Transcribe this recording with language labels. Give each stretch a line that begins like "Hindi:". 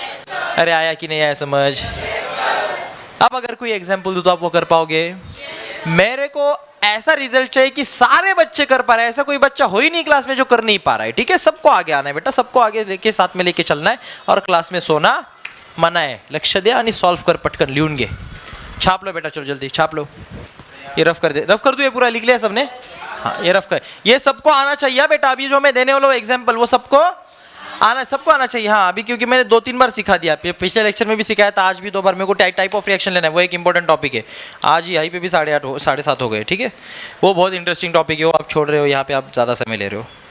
Hindi: अरे आया कि नहीं आया समझ? अब अगर कोई एग्जांपल दूं तो आप वो कर पाओगे? मेरे को ऐसा रिजल्ट चाहिए कि सारे बच्चे कर पा रहे हैं, ऐसा कोई बच्चा हो ही नहीं क्लास में जो कर नहीं पा रहा है, ठीक है? सबको आगे आना है बेटा, सबको आगे लेके साथ में लेके चलना है, और क्लास में सोना मना है।
Marathi: लक्ष्य द्या आणि सॉल्व कर पटकन, लिहून घे,
Hindi: छाप लो बेटा, चलो जल्दी छाप लो। ये रफ कर दे, रफ कर दो, ये पूरा लिख लिया सबने? हाँ ये रफ कर, ये सबको आना चाहिए बेटा। अभी जो मैं देने वाला हूँ एग्जाम्पल, वो सबको सबको आना चाहिए। हाँ अभी क्योंकि मैंने 2-3 बार सिखा दिया, पिछले लेक्चर में भी सिखाया था, आज भी 2 बार। मेरे को टाइप ऑफ रिएक्शन लेना है, वो एक इंपॉर्टेंट टॉपिक है। आज ही पे भी 8:30 7:30 हो गए, ठीक है? वो बहुत इंटरेस्टिंग टॉपिक है, वो आप छोड़ रहे हो, यहाँ पे आप ज़्यादा समय ले रहे हो।